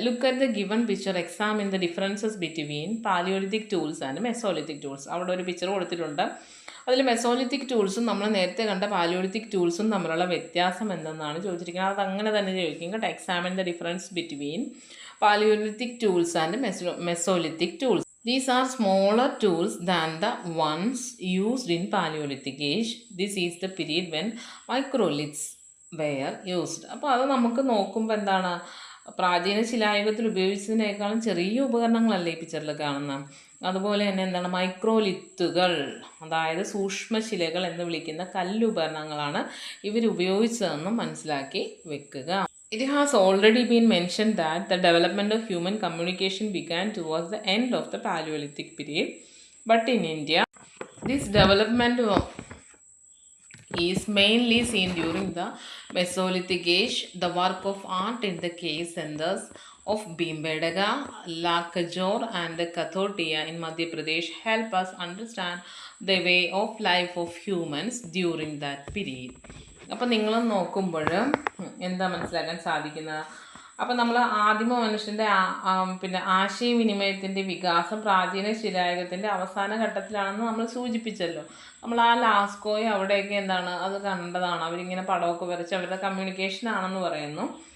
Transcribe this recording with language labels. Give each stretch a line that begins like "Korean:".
English: Look at the given picture, examine the differences between palaeolithic tools and mesolithic tools.
Malayalam: അവിടെ ഒരു picture കൊടുത്തിട്ടുണ്ട്. അതിൽ Mesolithic ടൂൾസും നമ്മൾ നേരത്തെ കണ്ട പാലിയോലിത്തിക് ടൂൾസും തമ്മിലുള്ള വ്യത്യാസം എന്തെന്നാണ് ചോദിച്ചിരിക്കുന്നത്. അത് അങ്ങനെ തന്നെ ചോദിക്കും കേട്ടോ.
English: Examine the difference between palaeolithic tools and mesolithic tools. These are smaller tools than the ones used in Paleolithic age. This is the period when microliths were used.
Malayalam: അപ്പോൾ അത് നമുക്ക് നോക്കുമ്പോൾ എന്താണ്, പ്രാചീന ശിലായുഗത്തിൽ ഉപയോഗിച്ചതിനേക്കാളും ചെറിയ ഉപകരണങ്ങളല്ലേ ഈ പിക്ചറിൽ കാണുന്നത്. അതുപോലെ തന്നെ എന്താണ്, മൈക്രോലിത്തുകൾ, അതായത് സൂക്ഷ്മശിലകൾ എന്ന് വിളിക്കുന്ന കല്ലുപകരണങ്ങളാണ് ഇവർ ഉപയോഗിച്ചതെന്നും മനസ്സിലാക്കി വെക്കുക.
English: It has already been mentioned that the development of human communication began towards the end of the Paleolithic period. But in India, this development is mainly seen during the Mesolithic age. The work of art in the cave centers of Bhimbedka, Lakajor and Kathotia in Madhya Pradesh help us understand the way of life of humans during that period.
Malayalam: അപ്പം നിങ്ങൾ നോക്കുമ്പോൾ എന്താ മനസ്സിലാക്കാൻ സാധിക്കുന്നത്, അപ്പം നമ്മൾ ആദിമ മനുഷ്യൻ്റെ പിന്നെ ആശയവിനിമയത്തിൻ്റെ വികാസം പ്രാചീന ശിലായുഗത്തിൻ്റെ അവസാന ഘട്ടത്തിലാണെന്ന് നമ്മൾ സൂചിപ്പിച്ചല്ലോ. നമ്മൾ ആ ലാസ്കോയെ അവിടെയൊക്കെ എന്താണ് അത് കണ്ടതാണ്. അവരിങ്ങനെ പടമൊക്കെ വരച്ച് അവരുടെ കമ്മ്യൂണിക്കേഷനാണെന്ന് പറയുന്നു.